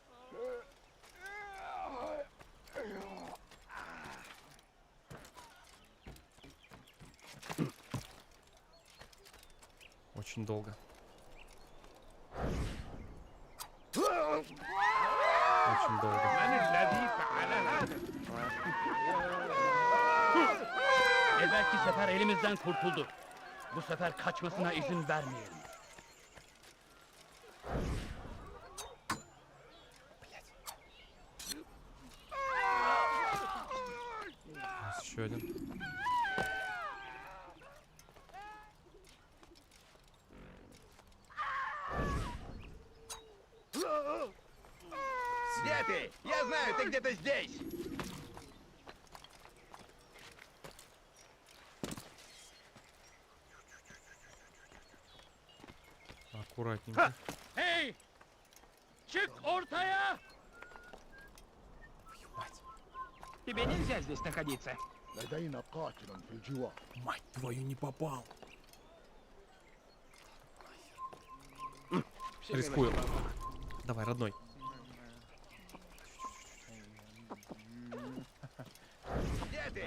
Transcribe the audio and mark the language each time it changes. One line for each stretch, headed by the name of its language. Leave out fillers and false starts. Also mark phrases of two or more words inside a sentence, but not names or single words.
Russian: Очень долго. Очень долго.
Turkish: Evvelki sefer elimizden kurtuldu. Bu sefer kaçmasına izin vermeyelim.
Russian: Еще один. Где ты? Я знаю, ты где-то здесь. Аккуратненько.
Turkish: Hey! Çık ortaya!
Russian: Тебе нельзя здесь находиться. Мать твою, не попал. Рискую. Давай, родной. Где ты?